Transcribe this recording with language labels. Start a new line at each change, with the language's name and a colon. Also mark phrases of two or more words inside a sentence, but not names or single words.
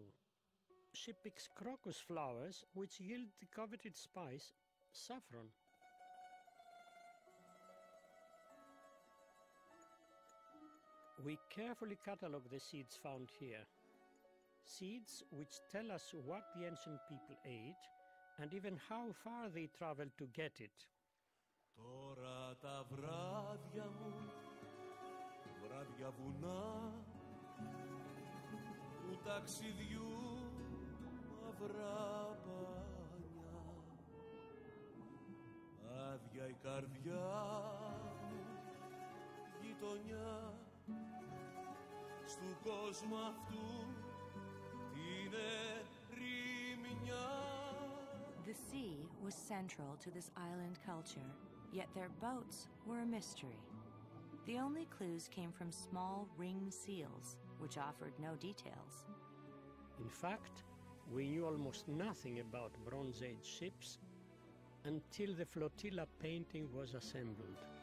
English: She picks crocus flowers, which yield the coveted spice, saffron. We carefully catalogue the seeds found here. Seeds which tell us what the ancient people ate and even how far they traveled to get it.
Greek: Τώρα τα βράδια μου, βράδια βουνά, του ταξιδιού μαυρά πανιά, άδεια η καρδιά μου, γειτονιά, στου κόσμου αυτού την ερημιά.
English: The sea was central to this island culture, yet their boats were a mystery. The only clues came from small ringed seals, which offered no details. In fact, we knew almost nothing about Bronze Age ships until the flotilla painting was assembled.